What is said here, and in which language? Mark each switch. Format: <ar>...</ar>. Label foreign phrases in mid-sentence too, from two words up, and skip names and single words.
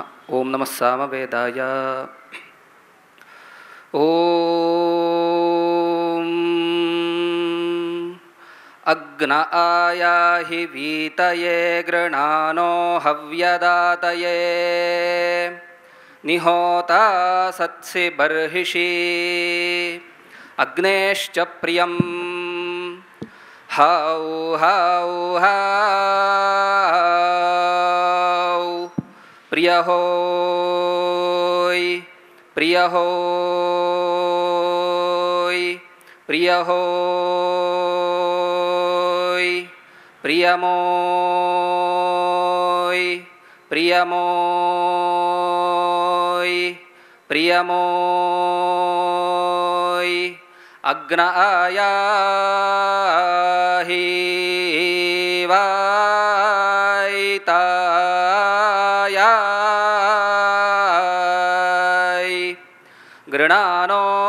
<sa>ओं नमः सामवेदाय। ॐ अग्न आयाहि वीतये गृणानो हव्यदातये निहोता सत्सि बर्हिषि अग्नेश्च प्रियं हौ हौ हौ प्रियहोय प्रियहोय प्रियहोय प्रियमोय ప్రియమోయ్ ప్రియమోయ్ అగ్న ఆయాహి వాయితాయాయ్ గృణానో</sa>